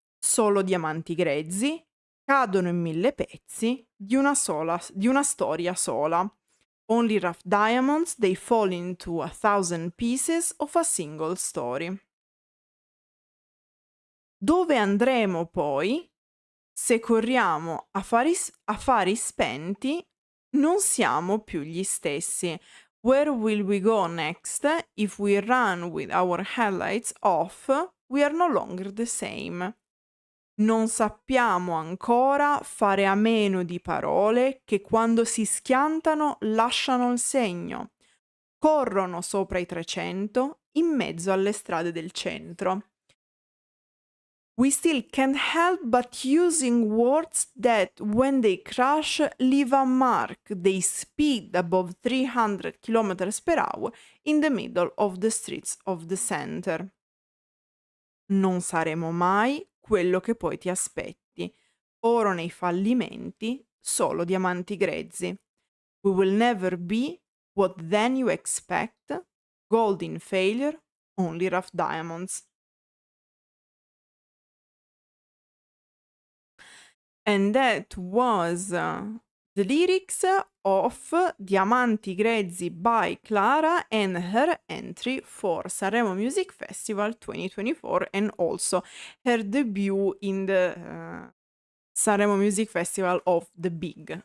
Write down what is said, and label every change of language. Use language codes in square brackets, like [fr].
[it] Solo diamanti grezzi, cadono in 1000 pezzi di una storia sola. [en] Only rough diamonds, they fall into 1,000 pieces of a single story. [it] Dove andremo poi se corriamo a fari spenti? Non siamo più gli stessi. [en] Where will we go next? If we run with our headlights off, we are no longer the same. [it] Non sappiamo ancora fare a meno di parole che quando si schiantano lasciano il segno. Corrono sopra i 300 in mezzo alle strade del centro. [en] We still can't help but using words that, when they crash, leave a mark. They speed above 300 km per hour in the middle of the streets of the center. [it] Non saremo mai quello che poi ti aspetti. Oro nei fallimenti, solo diamanti grezzi. [en] We will never be what then you expect. Gold in failure, only rough diamonds. And that was the lyrics of Diamanti Grezzi by Clara and her entry for Sanremo Music Festival 2024 and also her debut in the Sanremo Music Festival of the Big.